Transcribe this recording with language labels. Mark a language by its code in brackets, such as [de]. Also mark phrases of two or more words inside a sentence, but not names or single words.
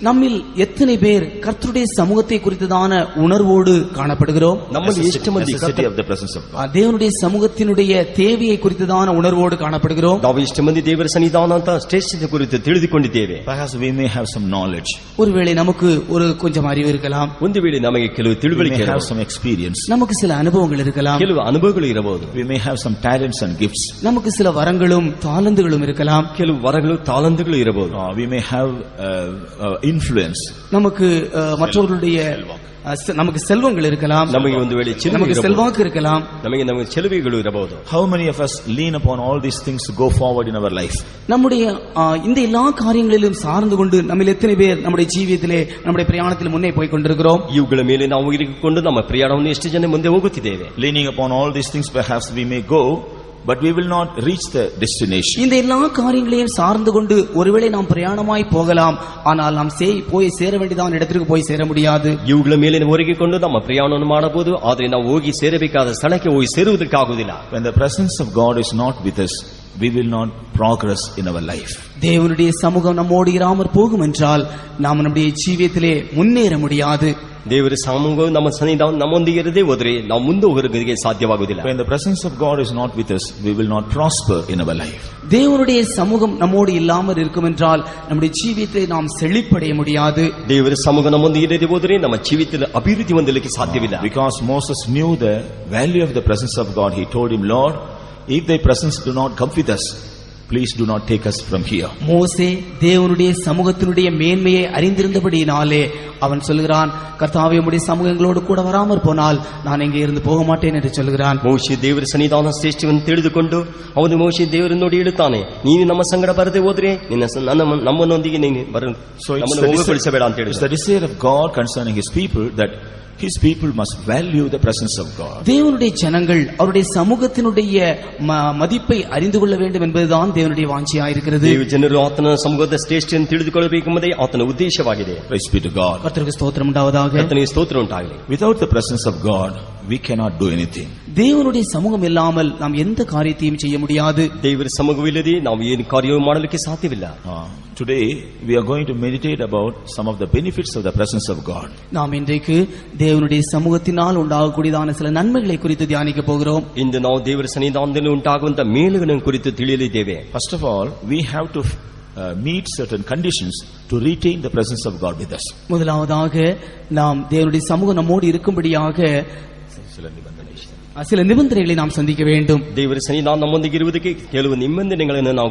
[ta] நம்மில் எத்தனை பேர் கர்த்தருடைய சமூகத்தை குறித்ததான உணர்வோடு காணப்படுகிறோம்? [kn] ನಮ್ಮಲ್ಲಿ ಎಷ್ಟು ಮಂದಿ [en] necessity of the presence of God. [ta] தேவனுடைய சமூகத்தினுடைய தேவையை குறித்ததான உணர்வோடு காணப்படுகிறோம்? [kn] ನಾವು ಎಷ್ಟು ಮಂದಿ ದೇವರ ಸನ್ನಿಧಾನ ಅಂತ ಶ್ರೇಷ್ಠತೆ ಕುರಿತು ತಿಳಿದುಕೊಂಡಿದ್ದೇವೆ? [en] Perhaps we may have some knowledge. [ta] ஒருவேளை நமக்கு ஒரு கொஞ்சம் அறிவு இருக்கலாம், [kn] ಒಂದು ವೇಳೆ ನಮಗೆ ಕೆಲವು [en] We [kn] ತಿಳುವಳಿಕೆ [en] may have [kn] ಇರಬಹುದು, [en] some experience. [ta] நமக்கு சில அனுபவங்கள் இருக்கலாம், [kn] ಕೆಲವು ಅನುಭವಗಳು ಇರಬಹುದು, [en] We may have some talents and gifts. [ta] நமக்கு சில வரங்களும் தாளந்துகளும் இருக்கலாம், [kn] ಕೆಲವು ವರಗಳು ತಾಲಂತುಗಳು ಇರಬಹುದು, [en] We may have influence. [ta] நமக்கு மற்றவர்களுடைய நமக்கு செல்வங்கள் இருக்கலாம், [kn] ನಮಗೆ ಒಂದು ವೇಳೆ [ta] நமக்கு [kn] ಚೆಲುವೆ ಇರಬಹುದು, [ta] செல்வாக்கு இருக்கலாம். [kn] ನಮಗೆ ಚೆಲುವೆಗಳು ಇರಬಹುದು. [en] How many of us lean upon all these things to go forward in our life? [ta] நம்முடைய இந்த எல்லா காரியங்களிலும் சார்ந்து கொண்டு நம்மில் எத்தனை பேர் நம்முடைய ஜீவியத்திலே நம்முடைய பிரயாணத்தில் முன்னே போய் கொண்டிருக்கிறோம்? [kn] ಇವುಗಳ ಮೇಲೆ ನಾವು ಇರಿಕೊಂಡು ನಮ್ಮ ಪ್ರಯಾಣವನ್ನು ಎಷ್ಟು ಜನ ಮುಂದೆ ಹೋಗುತ್ತಿದ್ದೇವೆ? [en] Leaning upon all these things, perhaps we may go, but we will not reach the destination. [ta] இந்த எல்லா காரியங்களையும் சார்ந்து கொண்டு ஒருவேளை நாம் பிரயாணமாய் போகலாம், ஆனால் நாம் போய் சேர வேண்டியதான இடத்திற்கு போய் சேர முடியாது. [kn] ಇವುಗಳ ಮೇಲೆ ಒರಗಿಕೊಂಡು ನಮ್ಮ ಪ್ರಯಾಣವನ್ನು ಮಾಡಬಹುದು, ಆದರೆ ನಾವು ಹೋಗಿ ಸೇರಬೇಕಾದ ಸ್ಥಳಕ್ಕೆ ಹೋಗಿ ಸೇರುವುದಕ್ಕಾಗುವುದಿಲ್ಲ. [en] When the presence of God is not with us, we will not progress in our life. [ta] தேவனுடைய சமூகம் நம்மோடு இராமற் போகும் என்றால் நாம் நம்முடைய ஜீவியத்திலே முன்னேற முடியாது. [kn] ದೇವರ ಸಮೂಹವು ನಮ್ಮ ಸನ್ನಿಧಾನ ನಮ್ಮೊಂದಿಗೆ ಇರದೇ ಹೋದರೆ ನಾವು ಮುಂದೆ ಹೋಗೋದಕ್ಕೆ ಸಾಧ್ಯವಾಗುವುದಿಲ್ಲ. [en] When the presence of God is not with us, we will not prosper in our life. [ta] தேவனுடைய சமூகம் நம்மோடு இல்லாமல் இருக்கும் என்றால் நம்முடைய ஜீவியத்தை நாம் செழிப்படைய முடியாது. [kn] ದೇವರ ಸಮೂಹ ನಮ್ಮೊಂದಿಗೆ ಇರದೇ ಹೋದರೆ ನಮ್ಮ ಜೀವಿತದಲ್ಲಿ ಅಭಿವೃದ್ಧಿ ಹೊಂದಲಿಕ್ಕೆ ಸಾಧ್ಯವಿಲ್ಲ. [en] Because Moses knew the value of the presence of God, he told him, Lord, if thy presence do not come with us, please do not take us from here. [ta] மோசே தேவனுடைய சமூகத்தினுடைய மேன்மையை அறிந்திருந்தபடியினாலே அவன் சொல்கிறான், கர்த்தாவே உம்முடைய சமூகங்களோடு கூட வராமற் போனால் நான் இங்கே இருந்து போக மாட்டேன் என்று சொல்கிறான். [kn] ಮೋಶೆ ದೇವರ ಸನ್ನಿಧಾನ ಶ್ರೇಷ್ಠವನ್ನು ತಿಳಿದುಕೊಂಡು ಅವನು ಮೋಶೆ ದೇವರನ್ನು ನೋಡಿ ಹೇಳುತ್ತಾನೆ, ನೀನು ನಮ್ಮ ಸಂಗಡ ಬರದೆ ಹೋದ್ರೆ ನಮ್ಮನ್ನೊಂದಿಗೆ ನೀನು ನಮ್ಮನ್ನು ಹೋಗಗೊಳಿಸಬೇಡ ಅಂತ [en] It's [kn] ಹೇಳಿದ. [en] the desire of God concerning his people that his people must value the presence of God. [ta] தேவனுடைய ஜனங்கள் அவருடைய சமூகத்தினுடைய மதிப்பை அறிந்து கொள்ள வேண்டும் என்பதுதான் தேவனுடைய வாஞ்சியாயிருக்கிறது. [kn] ದೇವ ಜನರು ಆತನ ಸಮೂಹದ ಶ್ರೇಷ್ಠವನ್ನು ತಿಳಿದುಕೊಳ್ಳಬೇಕೆಂಬುದೇ ಆತನ ಉದ್ದೇಶವಾಗಿದೆ. [en] Praise be to God. [ta] கர்த்தருக்கு ஸ்தோத்திரம் உண்டாவதாக. [kn] ಕರ್ತನಿಗೆ ಸ್ತೋತ್ರ ಉಂಟಾಗಲಿ. [en] Without the presence of God, we cannot do anything. [ta] தேவனுடைய சமூகம் இல்லாமல் நாம் எந்த காரியத்தையும் செய்ய முடியாது. [kn] ದೇವರ ಸಮೂಹವಿಲ್ಲದೆ ನಾವು ಏನು ಕಾರ್ಯವನ್ನು ಮಾಡಲಿಕ್ಕೆ ಸಾಧ್ಯವಿಲ್ಲ. [en] Today we are going to meditate about some of the benefits of the presence of God. [ta] நாம் இன்றைக்கு தேவனுடைய சமூகத்தினால் உண்டாகக்கூடியதான சில நன்மைகளை குறித்து தியானிக்க போகிறோம். [kn] ಇಂದು ನಾವು ದೇವರ ಸನ್ನಿಧಾನದಲ್ಲಿ ಉಂಟಾಗುವಂತ ಮೇಲುಗಳನ್ನು ಕುರಿತು ತಿಳಿಯಲಿದ್ದೇವೆ. [en] First of all, we have to meet certain conditions to retain the presence of God with us. [ta] முதலாவதாக நாம் தேவனுடைய சமூகம் நம்மோடு இருக்கும்படியாக சில நிபந்தனைகளை நாம் சந்திக்க வேண்டும். [kn] ದೇವರ ಸನ್ನಿಧಾನ ನಮ್ಮೊಂದಿಗೆ ಇರುವುದಕ್ಕೆ ಕೆಲವು ನಿಬಂಧನೆಗಳನ್ನು ನಾವು